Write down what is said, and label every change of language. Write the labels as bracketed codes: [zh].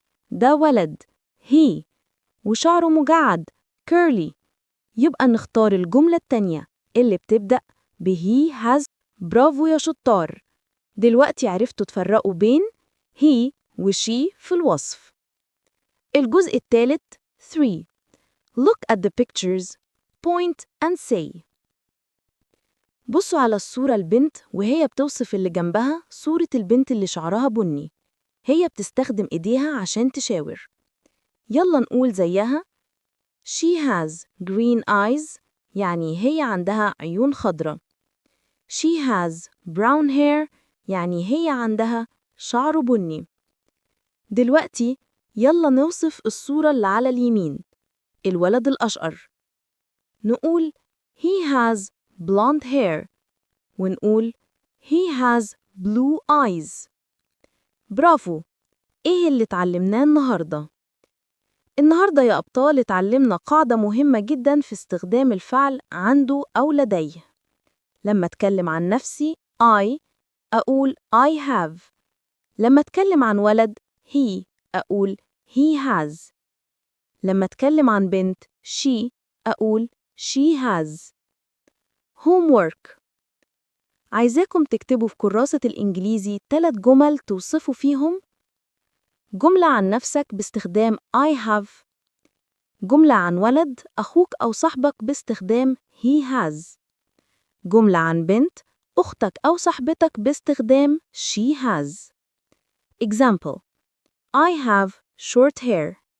[ar] ده ولد he وشعره مجعد curly. يبقى نختار الجملة التانية اللي بتبدأ he has. برافو يا شطار. دلوقتي عرفتوا تفرقوا بين he و she في الوصف. الجزء الثالث 3. [en] Look at the pictures, point and say. [ar] بصوا على الصورة البنت وهي بتوصف اللي جنبها صورة البنت اللي شعرها بني. هي بتستخدم إيديها عشان تشاور. يلا نقول زيها. She has green eyes يعني هي عندها عيون خضرة. She has brown hair يعني هي عندها شعر بني. دلوقتي يلا نوصف الصورة اللي على اليمين. الولد الأشقر. [en] نقول he has blonde hair ونقول he has blue eyes. برافو. إيه اللي اتعلمناه النهاردة؟ [ar] النهاردة يا أبطال اتعلمنا قاعدة مهمة جدا في استخدام الفعل عنده أو لديه. لما أتكلم عن نفسي I أقول I have. لما أتكلم عن ولد he أقول he has. لما أتكلم عن بنت she أقول she has. [en] homework. [ar] عايزاكم تكتبوا في كراسة الإنجليزي 3 جمل توصفوا فيهم جملة عن نفسك باستخدام I have، جملة عن ولد أخوك أو صاحبك باستخدام he has، جملة عن بنت أختك أو صاحبتك باستخدام she has. [en] Example: I have short hair.